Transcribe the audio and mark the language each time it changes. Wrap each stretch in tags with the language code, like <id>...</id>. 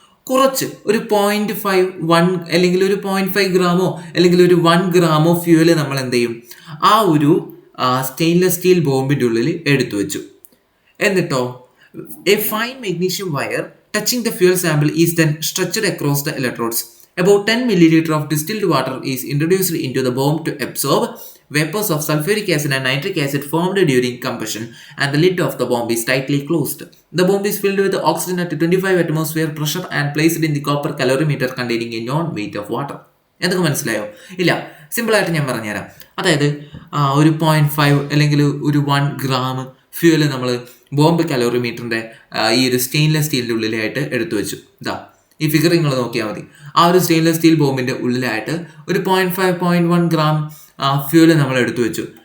<ml>കുറച്ച് ഒരു 0.5 അല്ലെങ്കിൽ ഒരു 0.5 ഗ്രാമോ അല്ലെങ്കിൽ ഒരു 1 ഗ്രാമോ ഫ്യൂവല് നമ്മൾ എന്ത് ചെയ്യും? ആ ഒരു സ്റ്റെയിൻലെസ് സ്റ്റീൽ ബോംബിൻ്റെ ഉള്ളിൽ എടുത്തു വെച്ചു. എന്നിട്ടോ</ml> <en>A fine magnesium wire touching the fuel sample is then stretched across the electrodes. About 10 milliliter of distilled water is introduced into the bomb to absorb vapors of sulfuric acid and nitric acid formed during combustion, and the lid of the bomb is tightly closed. The bomb is filled with oxygen at 25 atmosphere pressure and placed in the copper calorimeter containing a known weight of water.</en> <ml>എന്തൊക്കെ മനസ്സിലായോ? ഇല്ല, സിമ്പിളായിട്ട് ഞാൻ പറഞ്ഞുതരാം. അതായത് ഒരു 0.5 അല്ലെങ്കിൽ ഒരു 1 ഗ്രാം ഫ്യൂവൽ നമ്മൾ ബോംബ് കലോറിമീറ്ററിൻ്റെ ഈ ഒരു സ്റ്റെയിൻലെസ് സ്റ്റീലിൻ്റെ ഉള്ളിലായിട്ട് എടുത്തു വെച്ചു. ഇതാ ഈ ഫിഗർ നിങ്ങൾ നോക്കിയാൽ മതി. ആ ഒരു സ്റ്റെയിൻലെസ് സ്റ്റീൽ ബോംബിൻ്റെ ഉള്ളിലായിട്ട് ഒരു 0.5-0.1 ഗ്രാം ഫ്യൂവൽ നമ്മൾ എടുത്തു വെച്ചു.</ml>